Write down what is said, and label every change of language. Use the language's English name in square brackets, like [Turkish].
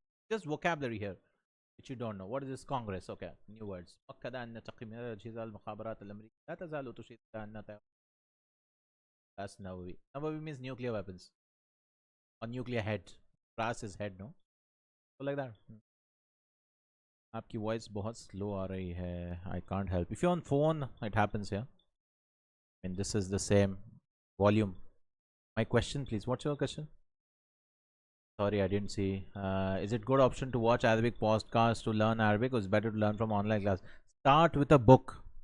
[English] Just vocabulary here, which you don't know. What is this Congress? Okay, new words. [Arabic] أكد أن تقييمات أجهزة المخابرات الأمريكية لا تزال تشير إلى أن [English] that's Nawawi. Nawawi means nuclear weapons. Or nuclear head. Brass is head, no? So like that. [Hindi] आपकी voice बहुत slow आ रही है. [English] I can't help. If you're on phone, it happens here. And this is the same volume. My question, please. What's your question? Sorry, I didn't see. Is it good option to watch Arabic podcast to learn Arabic, or is it better to learn from online class? Start with a book.